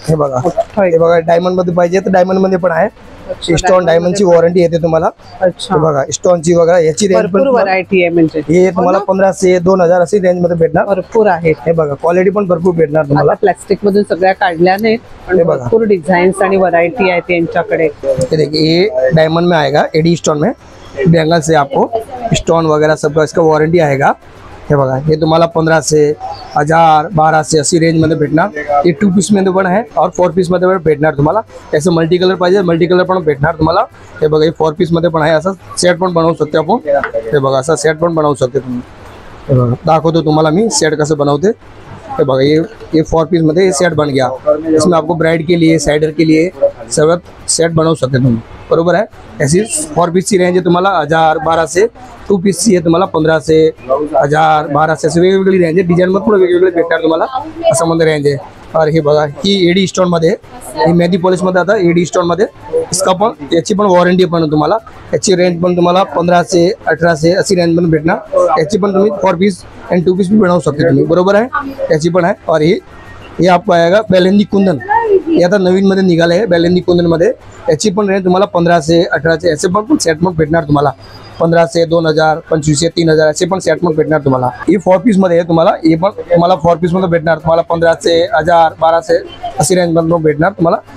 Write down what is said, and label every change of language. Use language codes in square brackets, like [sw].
[mr] हे बघा, हे बघा, डायमंड मध्ये पाहिजे तर डायमंड मध्ये पण आहे. स्टोन डायमंडची वॉरंटी येते तुम्हाला. अच्छा, हे बघा, स्टोनची वगैरे याची रेंज भरपूर पण व्हरायटी आहे. म्हणजे हे तुम्हाला 1500 2000 अशी रेंज मध्ये भेटणार. भरपूर आहे. हे बघा, क्वालिटी पण भरपूर भेटणार तुम्हाला. प्लास्टिक मधून सगळ्या काढल्या नाहीत, पण हे बघा. भरपूर डिझाईन्स आणि व्हरायटी आहे त्यांच्याकडे. [hi] ये देखिए, ये डायमंड में आएगा, एडी स्टोन में, बेंगल से आपको स्टोन वगैरह सबका इसका वारंटी आएगा. [mr] हे बघा, हे तुम्हाला 1500 1000 1200 अशी रेंज मध्ये भेटणार. हे 2 पीस मध्ये पण आहे और 4 पीस मध्ये पण भेटणार तुम्हाला. याचं मल्टी कलर पाहिजे, मल्टी कलर पण भेटणार तुम्हाला. हे बघा, हे 4 पीस मध्ये पण आहे. असं सेट पण बनवू शकतो आपण. हे बघा, असं सेट पण बनवू शकते तुम्ही. हे बघा, दाखवतो तुम्हाला मी सेट कसं बनवते. ये बघा, [hi] ये 4 पीस मध्ये ये सेट बन गया. इसमें आपको ब्राइड के लिए, साइडर के लिए [mr] सगळं सेट बनवू शकते तुम्ही. बरोबर आहे. ऐसी 4 पीस ची रेंज आहे तुम्हाला 1000 1200. 2 पीस ची आहे तुम्हाला 1500 1000 1200 अशी वेगवेगळी रेंज आहे. डिझाईन मध्ये पण वेगवेगळे भेटणार तुम्हाला. असं मध्ये रेंज आहे. और हे बघा, ही एडी स्टोन मध्ये, ही मेहंदी पॉलिश मध्ये आता एडी स्टोन मध्ये इसका पण याची पण वॉरंटी पण तुम्हाला. याची रेंज पण तुम्हाला 1500 1800 अशी रेंज पण भेटणार. याची पण तुम्ही 4 पीस आणि 2 पीस भी बनवू शकते तुम्ही. बरोबर आहे. याची पण आहे. [hi] और हे आपको आएगा बेलेंदी कुंदन. [mr] हे आता नवीन मध्ये निघाले आहे बेलेंदी कुंदन मध्ये. याची पण रेंज तुम्हाला 1500 1800 याचे पण सेट पण भेटणार तुम्हाला. 1500 2000 2500 3000 असे पण सेट पण भेटणार तुम्हाला. ही 4 पीस मध्ये आहे तुम्हाला. हे पण तुम्हाला 4 पीस मध्ये भेटणार तुम्हाला 1500 1000 1200 अशी रेंज मध्ये भेटणार तुम्हाला.